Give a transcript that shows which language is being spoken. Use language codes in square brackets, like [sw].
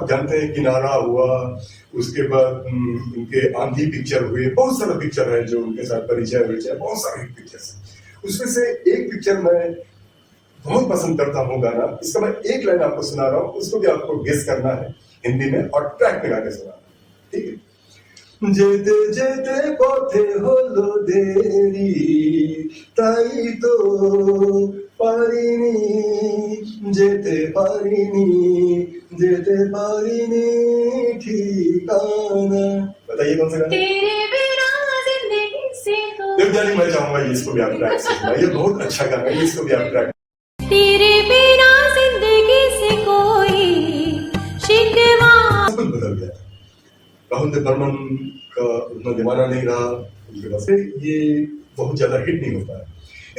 [hi] आप जानते हैं किनारा हुआ, उसके बाद उनके आंधी पिक्चर हुए, बहुत सारा पिक्चर है जो उनके साथ परिचय, बहुत सारे पिक्चर्स। उसमें से एक पिक्चर मैं बहुत पसंद करता हूँ गाना, इसका मैं एक लाइन आपको सुना रहा हूँ, उसको भी आपको गेस करना है हिंदी में और ट्रैक में गा के सुनाना, ठीक है। [bn] যেতে যেতে পথে হলো দেরি, তাই তো পারিনি যেতে ঠিকানা। [hi] बताइए कौन सा गाना? तेरे बिना जिंदगी से कोई। देवजानी, मैं चाहूंगा इसको भी आप ट्रैक सुनना, ये बहुत अच्छा गाना है, इसको भी आप ट्रैक। तेरे बिना जिंदगी से कोई शिकवा। कुछ बदल गया, राहुल देव बर्मन का उतना जमाना नहीं रहा, उसके बाद से ये बहुत ज्यादा हिट नहीं होता है।